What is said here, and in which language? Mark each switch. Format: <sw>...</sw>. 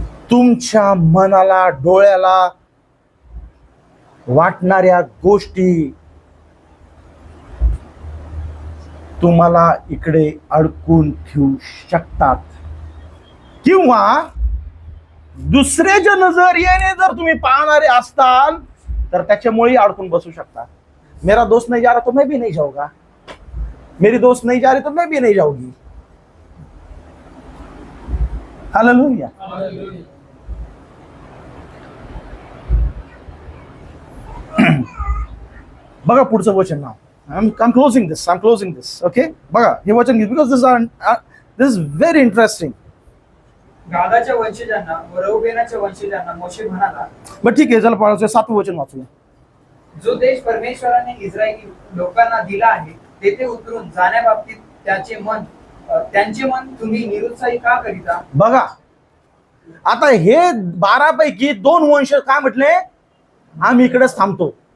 <mr>तुमच्या मनाला, डोळ्याला वाटणाऱ्या गोष्टी तुम्हाला इकडे अडकून ठेवू शकतात, किंवा दुसऱ्याच्या नजरियाने जर तुम्ही पाहणारे असताल तर त्याच्यामुळे अडकून बसू शकता.</mr> <hi>मेरा दोस्त नहीं जा रहा तो मैं भी नहीं जाऊंगा, मेरी दोस्त नहीं जा रही तो मैं भी नहीं जाऊंगी. हालेलुया.</hi> <mr>बघा पुढचं वचन नाव.</mr> <en>I'm closing this. Okay,</en> <mr>बघा हे वचन घे,</mr> <en>because this is very interesting.</en> <mr>गादाच्या वंशजांना व रौबेनाच्या वंशजांना मोशे म्हणाला, बरं ठीक आहे, चला पाळायचं 7वं वचन वाचूया. जो देश परमेश्वराने इस्रायली लोकांना दिला आहे तेथे उतरून जाण्याबाबतीत त्यांचे मन तुम्ही निरुत्साही का करीता? बघा आता हे 12 पैकी 2 वंश काय म्हटले, आम्ही इकडेच थांबतो.</mr>